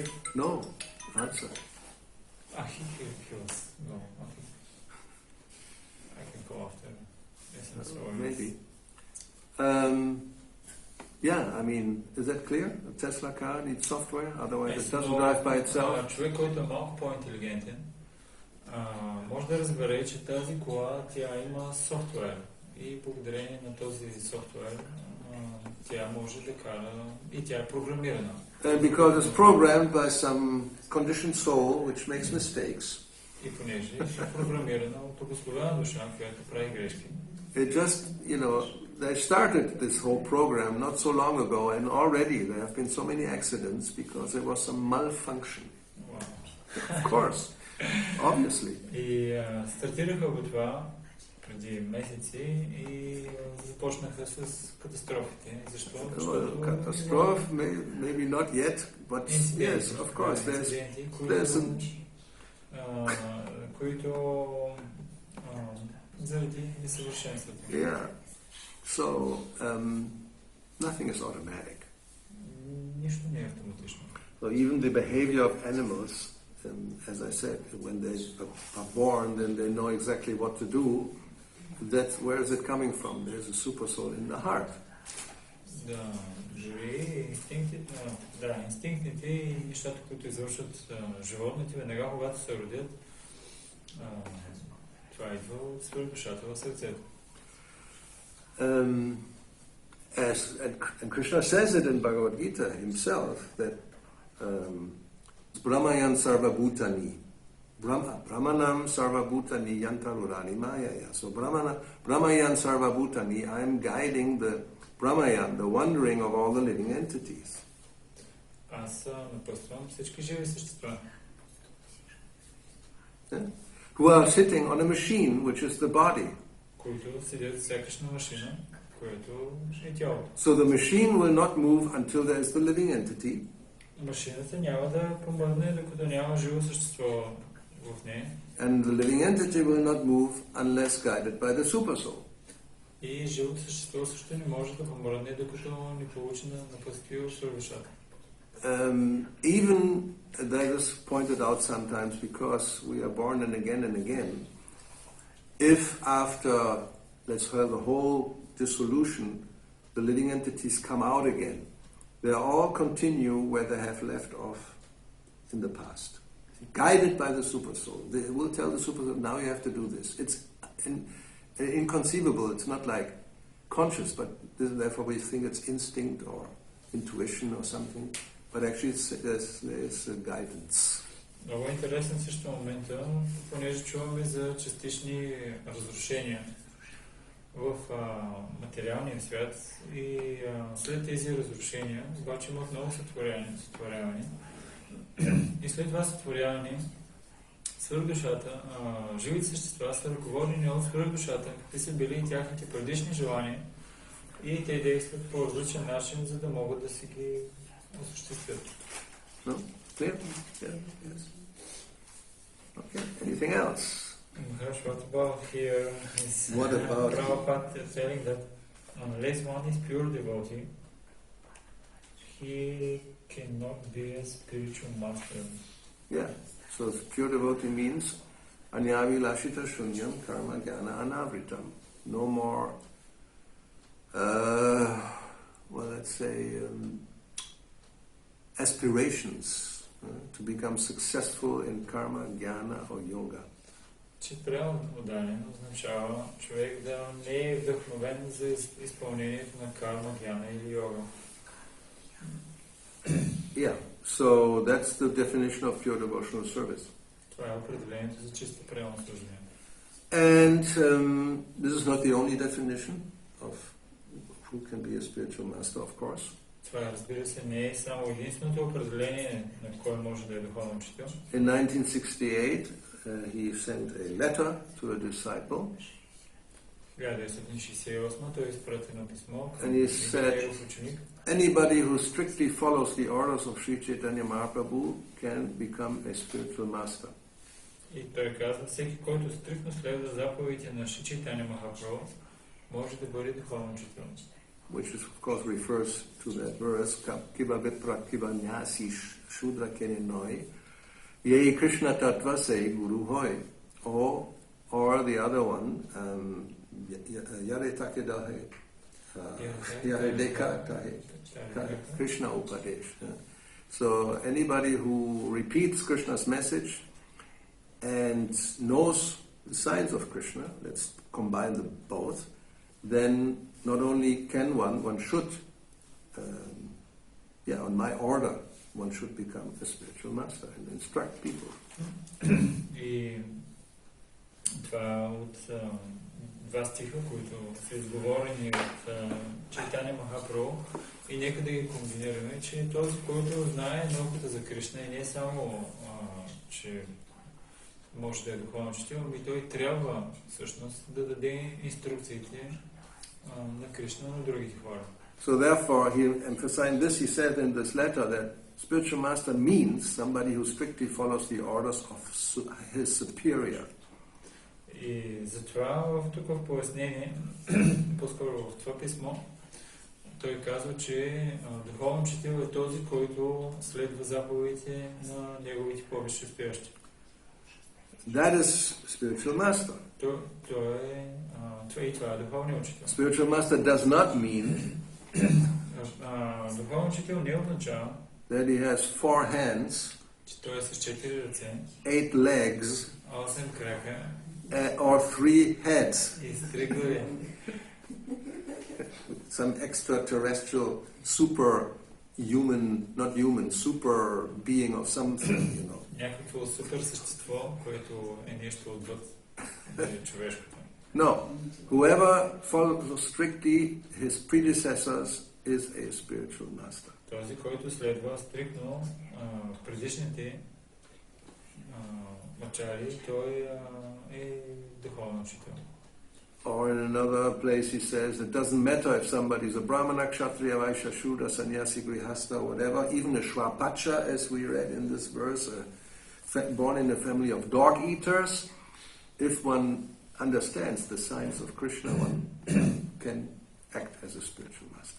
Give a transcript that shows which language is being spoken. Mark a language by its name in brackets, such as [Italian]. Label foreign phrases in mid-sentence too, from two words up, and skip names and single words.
[English] No, answer. He was, no, okay. I can go after. Yes, Maybe. Is that clear? A Tesla car needs software, otherwise it doesn't drive by itself. [Bulgarian] Човек, който е малко по-интелигентен, може да разбере, че тази кола, тя има софтуер. И благодарение на този софтуер, тя може да кара и тя е програмирана. [English] And because it's programmed by some conditioned soul which makes mistakes. [Bulgarian] И понеже е програмирана от благословена душа, която прави грешки. [English] It just, they started this whole program not so long ago, and already there have been so many accidents because there was some malfunction. Wow. Of course, obviously. [Bulgarian] И стартираха го това преди месеци и започнаха с катастрофите. Защо? [English] Catastrophe, maybe not yet, but yes, of course, there's [Bulgarian] които заради несъвършенството. [English] Yeah. So, nothing is automatic. [Bulgarian] Нищо не е автоматично. [English] So even the behavior of animals, as I said, when they are born, then they know exactly what to do. Where is it coming from? There's a super soul in the heart. [Bulgarian] Да, дори инстинктите и нещата, които извършват животните, веднага когато се родят, това идва от свръхдушата в сърцето. [English] And Krishna says it in Bhagavad Gita himself that [Sanskrit] भ्रामयन् सर्वभूतानि. भ्रामयन् सर्वभूतानि यन्त्रारूढानि मायया. So भ्रामयन् सर्वभूतानि, [English] I am guiding the Brahmayan, the wandering of all the living entities. [Bulgarian] Аз напъствам всички живи същества. [English] Who are sitting on a machine, which is the body. [Bulgarian] Които седят сякаш на машина, което е тялото. [English] So the machine will not move until there is the living entity. [Bulgarian] Машината няма да помръдне, докато няма живо същество в нея. [English] And the living entity will not move unless guided by the supersoul. [Bulgarian] И живото същество също не може да помръдне, докато не получи на напътствие от свършата. [English] Even that is pointed out sometimes because we are born and again, if after, let's say, the whole dissolution, the living entities come out again, they all continue where they have left off in the past. Guided by the supersoul. They will tell the supersoul, now you have to do this. It's inconceivable, it's not like conscious, but therefore we think it's instinct or intuition or something. But actually there's guidance. [Bulgarian] Много е интересен също момента, понеже чуваме за частични разрушения в материалния свят и след тези разрушения обаче имат много сътворяване. И след това сътворяване свръхдушата, живите същества са ръководени от свръхдушата, какви са били и тяхните предишни желания и те действат по различен начин, за да могат да си ги осъществят. [English] No? Clear? Yeah. Yes. Okay. Anything else? What about here is What about Prabhupada telling that unless one is pure devotee, he cannot be a spiritual master. Yeah. So pure devotee means [Sanskrit] अन्याभिलाषिता शून्यं कर्म ज्ञान अनावृतम्. [English] No more, let's say, aspirations to become successful in karma, jnana or yoga. [Bulgarian] Че правилно отдаден означава човек да не е вдъхновен за изпълнението на карма, гьяна или йога. [English] Yeah, so that's the definition of pure devotional service. [Bulgarian] Това е определението за чисто правилно служение. [English] And this is not the only definition of who can be a spiritual master, of course. [Bulgarian] Това, разбира се, не е само единственото определение на кой може да е духовен учител. [English] In 1968, he sent a letter to a disciple. [Bulgarian] 1968 той изпрати едно писмо към [English] And he said, [Bulgarian] негов ученик. [English] Anybody who strictly follows the orders of Sri Chaitanya Mahaprabhu can become a spiritual master. [Bulgarian] И той казва, всеки, който стриктно следва заповедите на Шри Чайтаня Махапрабху, може да бъде духовен учител. [English] Which is, of course, refers to that verse, [Bangla] কিবা বিপ্র কিবা ন্যাসী শূদ্র কেনে নয়, যে কৃষ্ণ তত্ত্ব সে গুরু হয়. [English] Or the other one, [Bangla] যারে দেখ, তারে কহ, কৃষ্ণ উপদেশ. [English] So anybody who repeats Krishna's message and knows the signs of Krishna, let's combine them both, then not only can one should, on my order, one should become a spiritual master and instruct people. [Bulgarian] И това от два стиха, които са изговорени от Чайтаня Махапрабху, и нека да ги комбинираме, че този, който знае науката за Кришна и не само, че може да е духовен учител, ами той трябва всъщност да даде инструкциите на Кришна на другите хора. [English] So therefore, he emphasized this. He said in this letter that spiritual master means somebody who strictly follows the orders of his superior. [Bulgarian] И затова тук в пояснение, по-скоро в това писмо, той казва, че духовен учител е този, който следва заповедите на неговите повече стоящи. [English] That is spiritual master. [Bulgarian] Това е духовният учител. [English] Spiritual master does not mean [Bulgarian] духовен учител не означава, [English] that he has 4 hands, [Bulgarian] че той е с 4 ръце, [English] 8 legs, [Bulgarian] 8 крака, [English] or 3 heads. [Bulgarian] И с 3 глави. [English] Some extraterrestrial superhuman, not human, super being of something, you know. [Bulgarian] Някакво супер същество, което е нещо отвъд човешкото. [English] No, whoever follows strictly his predecessors is a spiritual master. [Bulgarian] Този, който следва стриктно предишните мачари, той е духовен учител. [English] Or in another place he says, it doesn't matter if somebody is a Brahmana, Kshatriya, Vaishya, Shudra, Sannyasi, Grihastha, whatever, even a Shvapacha, as we read in this verse, born in a family of dog eaters, if one understands the signs of Krishna, one can act as a spiritual master.